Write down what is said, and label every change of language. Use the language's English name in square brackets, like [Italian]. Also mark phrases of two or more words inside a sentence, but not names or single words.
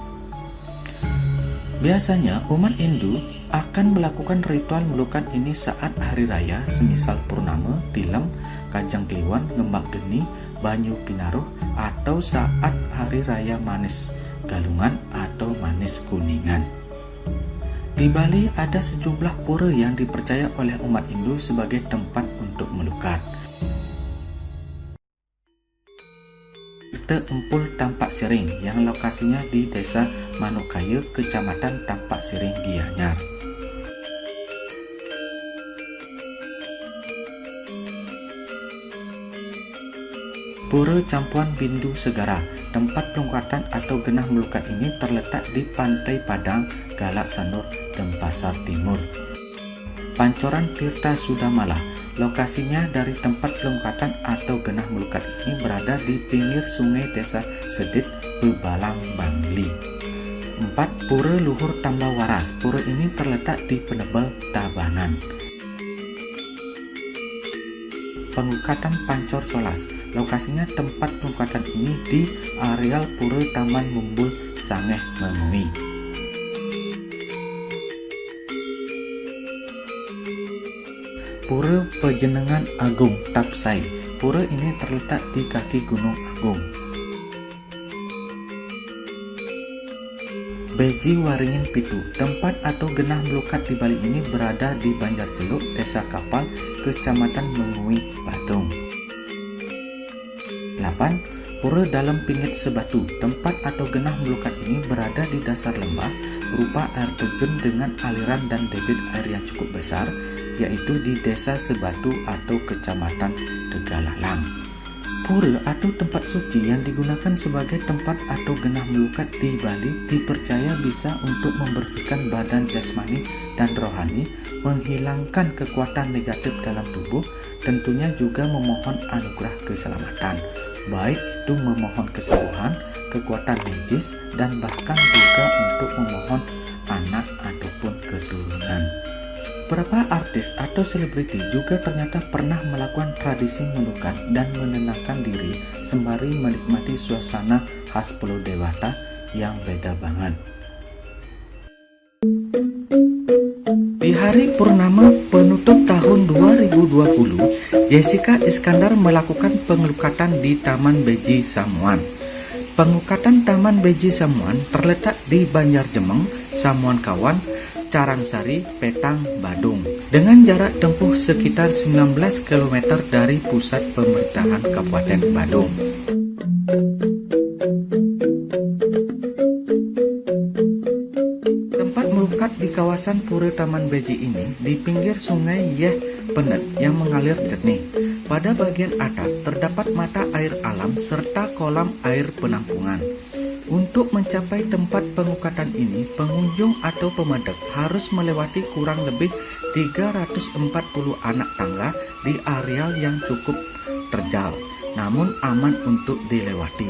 [Indonesian] Biasanya umat Hindu akan melakukan ritual melukat ini saat hari raya semisal Purnama, Tilem, Kajang Kliwon, Ngembak Geni, Banyu Pinaruh atau saat hari raya Manis Galungan atau Manis Kuningan. Di Bali ada sejumlah pura yang dipercaya oleh umat Hindu sebagai tempat untuk melukat. Empul Tampak Siring yang lokasinya di Desa Manukaya, Kecamatan Tampak Siring, Gianyar. Pura Campuan Bindu Segara, tempat pelukatan atau genah melukat ini terletak di Pantai Padang, Galak Sanur, Denpasar Timur. Pancoran Tirta Sudamala, lokasinya dari tempat pelukatan atau genah melukat ini berada di pinggir sungai Desa Sedit, Bebalang, Bangli. 4. Pura Luhur Tambah Waras. Pura ini terletak di Penebel, Tabanan. Pelukatan Pancor Solas, lokasinya tempat pelukatan ini di areal Pura Taman Mumbul, Sangeh, Mengui. Pura Pejenengan Agung, Tapsai. Pura ini terletak di kaki Gunung Agung. Beji Waringin Pitu, tempat atau genah melukat di Bali ini berada di Banjarceluk, Desa Kapal, Kecamatan Mengui, Badung. 8. Pura Dalam Pingit Sebatu, tempat atau genah melukat ini berada di dasar lembah berupa air terjun dengan aliran dan debit air yang cukup besar, yaitu di Desa Sebatu atau Kecamatan Tegalalang. Pura atau tempat suci yang digunakan sebagai tempat atau genah melukat di Bali dipercaya bisa untuk membersihkan badan jasmani dan rohani, menghilangkan kekuatan negatif dalam tubuh, tentunya juga memohon anugerah keselamatan, baik itu memohon kesembuhan, kekuatan magis, dan bahkan juga untuk memohon anak ataupun keturunan. Beberapa artis atau selebriti juga ternyata pernah melakukan tradisi melukat dan menenangkan diri sembari menikmati suasana khas Pulau Dewata yang beda banget. Di hari purnama penutup tahun 2020, Jessica Iskandar melakukan pengelukatan di Taman Beji Samuan. Pengelukatan Taman Beji Samuan terletak di Banjarjemeng, Samuan Kawan, Carangsari, Petang, Badung, dengan jarak tempuh sekitar 19 km dari pusat pemerintahan Kabupaten Badung. Tempat melukat di kawasan Pura Taman Beji ini di pinggir sungai Yeh Penet yang mengalir jernih. Pada bagian atas terdapat mata air alam serta kolam air penampungan. Untuk mencapai tempat pengelukatan ini, pengunjung atau pemedek harus melewati kurang lebih 340 anak tangga di areal yang cukup terjal, namun aman untuk dilewati.